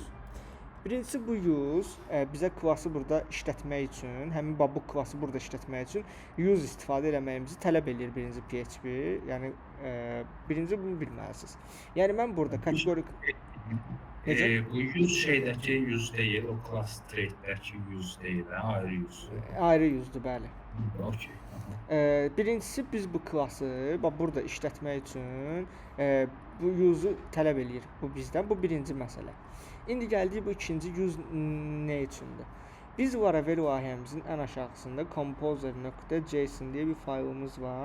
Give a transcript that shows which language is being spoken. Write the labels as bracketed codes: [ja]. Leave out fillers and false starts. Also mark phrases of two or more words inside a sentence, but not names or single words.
[az] Birincisi bu use bizə klassı burada işlətmək üçün, həmin bu klassı burada işlətmək üçün use istifadə eləməyimizi tələb edir birinci PHP. Yəni birinci bunu bilməlisiniz. Yəni mən burada kateqori Bu use şeydəki use deyil, o class trade'dəki use deyil, ayrı use. Ayrı use'dur, bəli. Okay. Birincisi biz bu klassı burada işlətmək üçün bu use'u tələb eləyir bu bizdən. Bu birinci məsələ. İndi gəldik bu ikinci use nə üçündür? Biz Laravel layihəmizin ən aşağısında composer.json deyə bir faylımız var.